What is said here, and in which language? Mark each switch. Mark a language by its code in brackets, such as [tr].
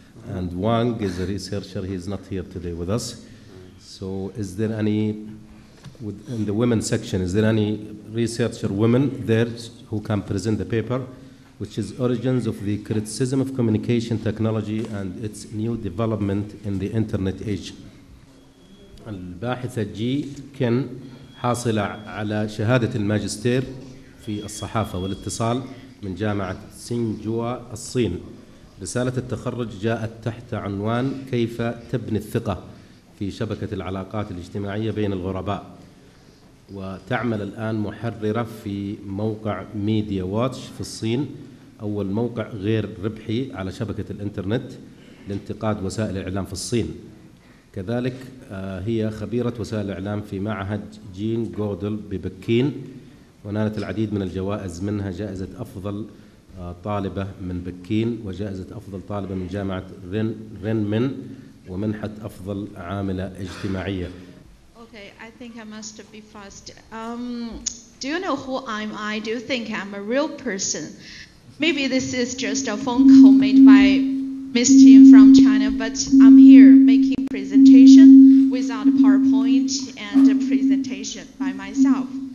[en] And Wang is a researcher. He is not here today with us. So is there any, in the women section, is there any researcher women there who can present the paper, which is Origins of the Criticism of Communication Technology and its New Development in the Internet Age. [ar] الباحثة جي كن حاصلة على شهادة الماجستير في الصحافة والاتصال من جامعة سينجوا الصين. رسالة التخرج جاءت تحت عنوان كيف تبني الثقة في شبكة العلاقات الاجتماعية بين الغرباء، وتعمل الآن محررة في موقع ميديا واتش في الصين، أول موقع غير ربحي على شبكة الإنترنت لانتقاد وسائل الإعلام في الصين. كذلك هي خبيرة وسائل الإعلام في معهد جين جودل ببكين، ونالت العديد من الجوائز، منها جائزة أفضل طالبة من بكين، وجائزة أفضل طالبة من جامعة رينمن، ومنحة أفضل عاملة اجتماعية. [en] Okay, I think I must be fast. Do you know who am I? Do you think I'm a real person? Maybe this is just a phone call made by Miss Jin from China, but I'm here making presentation without a PowerPoint and a presentation by myself.